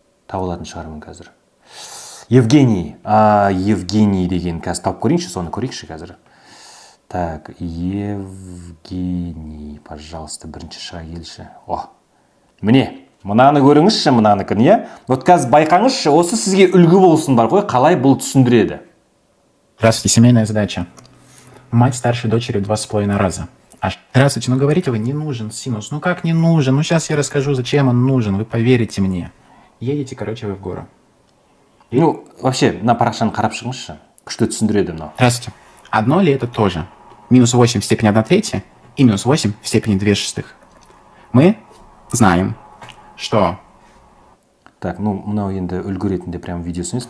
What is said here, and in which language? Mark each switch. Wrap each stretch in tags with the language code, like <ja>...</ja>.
<kk>Тауып алатын шығармын қазір. Евгений деген қазір тауып көрейінші, соны көрейікші қазір.</kk> <ru>Так, Евгений, пожалуйста,</ru> <kk>бірінші шыға келші. Міне, мынаны көріңізші, мынаныкін, иә? Вот қазір байқаңызшы, осы сізге үлгі болсын бар ғой, қалай бұл түсіндіреді.</kk> <ru>Здравствуйте, семейная задача. Мать старшей дочери 2,5 раза. Здравствуйте, ну говорите вы, не нужен синус. Ну как не нужен? Ну сейчас я расскажу, зачем он нужен, вы поверите мне. Едете, короче, вы в гору. Ну, вообще,</ru> <kk>мына парақшаны қарап шығыңызшы. Күшті түсіндіреді мынау.</kk> <ru>Здравствуйте. Одно ли это тоже? Минус 8 в степени 1/3 и минус 8 в степени 2/6. Мы знаем, что...</ru> <kk>Так, ну, мынау енді үлгі ретінде прям видеосы емес.</kk>